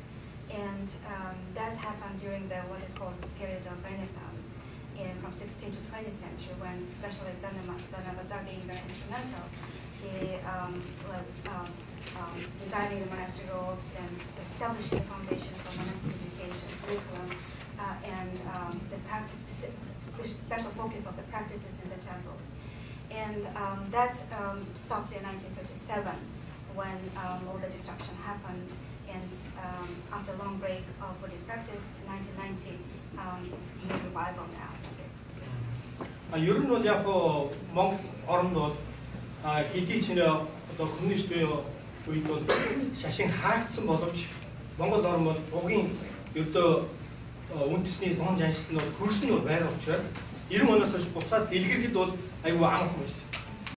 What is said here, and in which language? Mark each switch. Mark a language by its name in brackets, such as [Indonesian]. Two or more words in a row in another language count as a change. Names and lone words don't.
[English] And that happened during what is called the period of Renaissance from 16th to 20th century, when especially Zanabazar being very instrumental, he was designing the monastic robes and establishing the foundation for monastic education curriculum and the practice, special focus of the practices in the temples. And that stopped in 1937 when all the destruction happened. And after a long break of Buddhist practice, in 1990, it's new revival now. [Mongolian] ер нь бол яг Монгол оронд бол хэдий ч одоо коммунист үед бол шашин хаагдсан боловч Монгол орн бол угийн ердөө үндэсний зон жаншил нь хөрсөн нь байгаа учраас 90 оноос хойш буцаад дэлгэрхэд бол аюу амархан байсан.